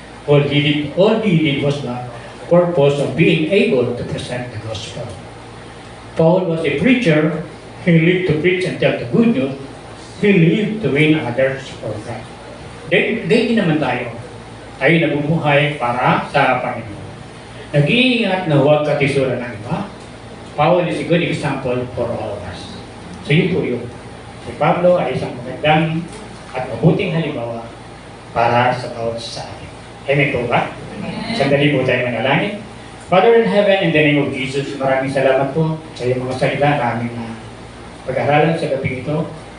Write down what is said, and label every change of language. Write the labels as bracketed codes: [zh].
[en] All he did was the purpose of being able to present the gospel. Paul was a preacher. He lived to preach and tell the good news. He lived to win others for God. [tl] Ganyan naman tayo. Tayo nabubuhay para sa Panginoon. Nag-iingat na huwag katisura ng iba. [en] Paul is a good example for all of us. [tl] So yun po yun. Si Pablo ay isang magandang at mabuting halimbawa para sa bawat sa atin. Amen po ba? Sandali po tayo manalangin. [en] Father in heaven, in the name of Jesus, [tl] maraming salamat po sa iyong mga salita na aming pag-aralan sa gabi ito.